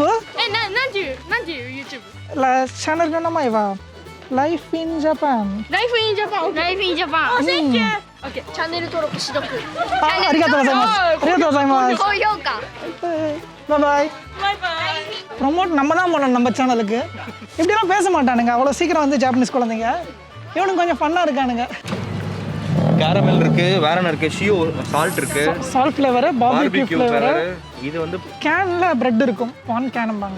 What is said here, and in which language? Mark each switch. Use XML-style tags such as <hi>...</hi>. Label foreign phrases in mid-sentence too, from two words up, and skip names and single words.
<ja>何時 YouTube？チャンネルの名前は Life in Japan。</ja> <en>Life in Japan。 Life in Japan。 Thank you。</en> <ja>OK。チャンネル登録しとく。ありがとうございます。ありがとうございます。高評価。バイバイ。バイバイ。</ja> <ta>ப்ரொமோட் நம்ம தான் பண்ணணும் நம்ம சேனலுக்கு. இப்படிலாம் பேச மாட்டானுங்க அவ்வளோ சீக்கிரம் வந்து ஜாப்பனீஸ் குழந்தைங்க. இவனுக்கு கொஞ்சம் ஃபன்னாக இருக்கானுங்க. கேரமல் இருக்கு, வேற என்ன இருக்கு,</ta> <en>shio salt</en> <ta>இருக்கு,</ta> <en>salt flavor, barbecue flavor.</en> <ta>இது வந்து கேன்ல பிரெட் இருக்கும், பான் கேன்பாங்க.</ta>